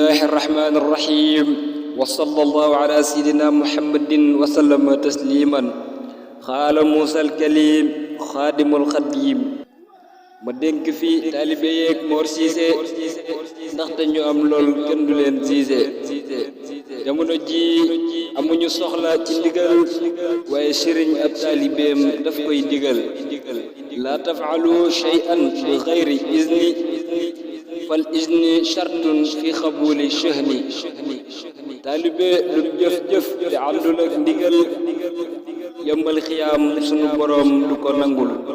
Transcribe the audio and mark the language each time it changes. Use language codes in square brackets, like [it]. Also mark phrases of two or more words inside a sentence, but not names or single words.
[ar] الرحمن الرحيم وصلى الله على سيدنا محمد وسلم تسليما قال موسى الكليم خادم الخديم [wo] ma dénk fi taalibe yeeg Mor Cissé ndaxte ñu am lool kenn du leen siise jamono ji amuñu soxla ci ndigal waaye sëriñ ab taalibeem daf koy digal [ar] لا تفعل شيئا بغير إذن فالإذن شرط في قبول الشيء [wo] taalibe lu jëf-jëf te àndul ak ndigal yombal xiyaam sunu boroom du ko nangul